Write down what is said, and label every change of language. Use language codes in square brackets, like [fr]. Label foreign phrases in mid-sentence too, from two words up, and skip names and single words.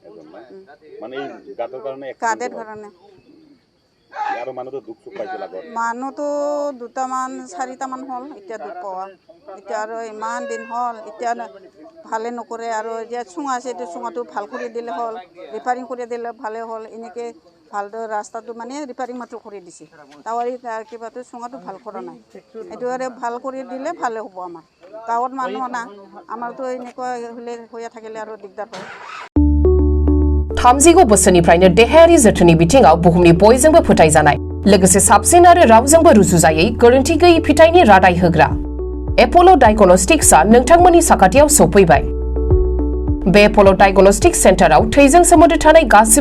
[as] গাঁতৰ কাৰণে মানুহটো 2-4টামান হ'ল এতিয়া দুখ পোৱা এতিয়া আৰু ইমান দিন হ'ল এতিয়া ভালে নকৰে আৰু এতিয়া চুঙা আছে এতিয়া চুঙাটো ভাল কৰি দিলে হ'ল ৰিপেয়াৰিং কৰি দিলে ভালে হ'ল এনেকৈ ভালদৰে ৰাস্তাটো মানে ৰিপেয়াৰিং মাত্ৰ কৰি দিছে তাৱাৰী কিবাটো চুঙাটো ভাল কৰা নাই এইটো আৰু ভাল কৰি দিলে ভালে হ'ব আমাৰ গাঁৱত মানুহ না আমাৰতো এনেকুৱা হ'লে হৈয়ে থাকিলে আৰু দিগদাৰ হয় [brx] 30 बोसोरनिफ्रायनो देहायारि जोथोननि बिथिङाव बुहुमनि बयजोंबो फोथायजानाय लोगोसे साबसिन आरो रावजोंबो रुजुजायै गोरोन्थि गैयै फिथाइनि रादाय होग्रा एप'ल' डायग्नोस्टिक्सआ नोंथांमोननि साखाथियाव सौफैबाय बे एप'ल' डायग्नोस्टिक्स सेन्टाराव थैजों सोमोन्दो थानाय गासिबो